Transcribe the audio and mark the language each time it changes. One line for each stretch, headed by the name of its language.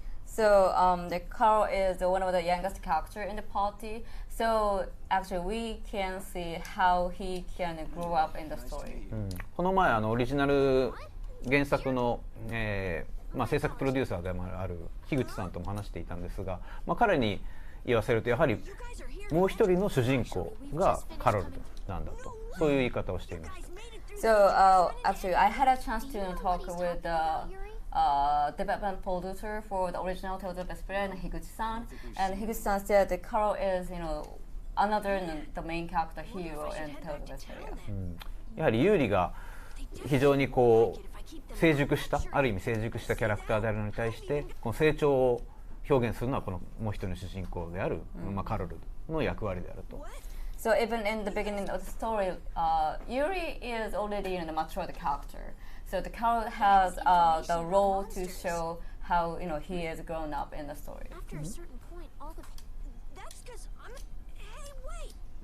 English: So the Karol is one of the youngest character in the party. So actually we can see how he can grow up in the story.
Japanese: この前オリジナル原作の、制作プロデューサーでもある樋口さんとも話していたんですが、彼に言わせるとやはりもう一人の主人公がカロルなんだと、そういう言い方をしていました。
English: So actually, I had a chance to talk with the development producer for the original Tales of Vesperia, and Higuchi-san. And Higuchi-san said that Karol is, another the main character hero in Tales of Vesperia.
Japanese: やはりユーリが非常に成熟したある意味成熟したキャラクターであるのに対してこの成長を表現するのはこのもう一人の主人公である、カロルの役割であると。
English: So even in the beginning of the story, Yuri is already a matured character. So the Karol has the role to show how he is grown up in the story. After a certain point, that's because hey, wait.